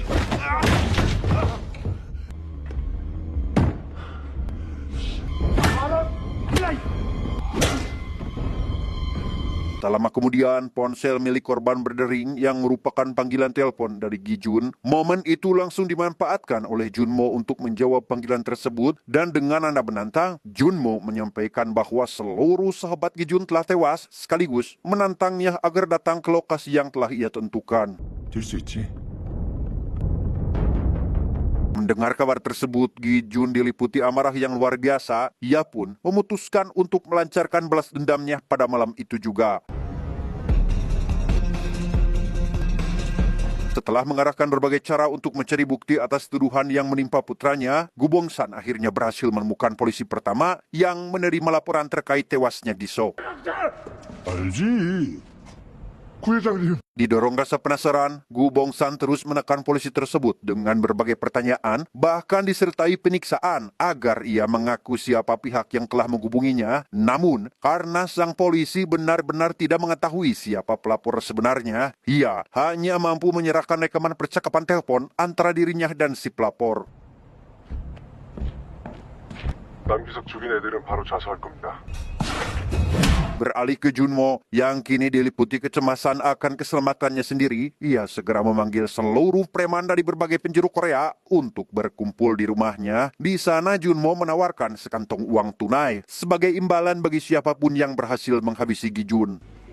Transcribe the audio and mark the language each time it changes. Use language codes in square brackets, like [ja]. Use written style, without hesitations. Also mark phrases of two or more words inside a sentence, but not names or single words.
[id] Tak lama kemudian, ponsel milik korban berdering yang merupakan panggilan telepon dari Gi-jun. Momen itu langsung dimanfaatkan oleh Junmo untuk menjawab panggilan tersebut dan dengan nada menantang, Junmo menyampaikan bahwa seluruh sahabat Gi-jun telah tewas sekaligus menantangnya agar datang ke lokasi yang telah ia tentukan. [ko] 뛸 수 있지? [id] Mendengar kabar tersebut, Gi-jun diliputi amarah yang luar biasa. Ia pun memutuskan untuk melancarkan balas dendamnya pada malam itu juga. Setelah mengarahkan berbagai cara untuk mencari bukti atas tuduhan yang menimpa putranya, Gu Bong-san akhirnya berhasil menemukan polisi pertama yang menerima laporan terkait tewasnya Gi-so. [ko] 알지. 구회장님. [id] Didorong rasa penasaran, Gu Bong-san terus menekan polisi tersebut dengan berbagai pertanyaan, bahkan disertai penyiksaan agar ia mengaku siapa pihak yang telah menghubunginya. Namun, karena sang polisi benar-benar tidak mengetahui siapa pelapor sebenarnya, ia hanya mampu menyerahkan rekaman percakapan telepon antara dirinya dan si pelapor. [ko] 남기석 죽인 애들은 바로 자수할 겁니다. [id] Beralih ke Junmo yang kini diliputi kecemasan akan keselamatannya sendiri, ia segera memanggil seluruh preman dari berbagai penjuru Korea untuk berkumpul di rumahnya. Di sana Junmo menawarkan sekantong uang tunai sebagai imbalan bagi siapapun yang berhasil menghabisi Gi-jun.